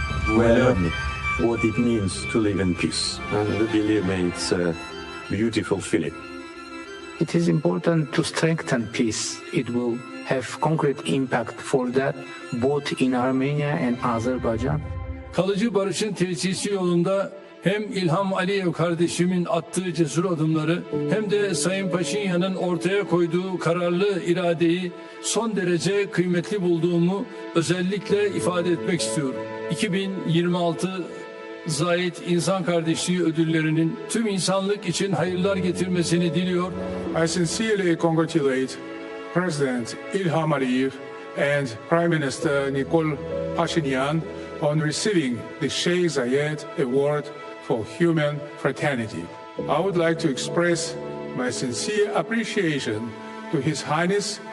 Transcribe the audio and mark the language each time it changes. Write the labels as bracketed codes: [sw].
[en] We learn what it means to live in peace, and believe me, it's a beautiful feeling. It is important to strengthen peace. It will have concrete impact for that both in Armenia and Azerbaijan. [tr] Kalıcı barışın tesisi yolunda hem İlham Aliyev kardeşimin attığı cesur adımları hem de Sayın Paşinyan'ın ortaya koyduğu kararlı iradeyi son derece kıymetli bulduğumu özellikle ifade etmek istiyorum. 2026 Zayed İnsan Kardeşliği ödüllerinin tüm insanlık için hayırlar getirmesini diliyor. [en] I sincerely congratulate President İlham Aliyev and Prime Minister Nikol Pashinyan on receiving the Sheikh Zayed Award for Human Fraternity. I would like to express my sincere appreciation to His Highness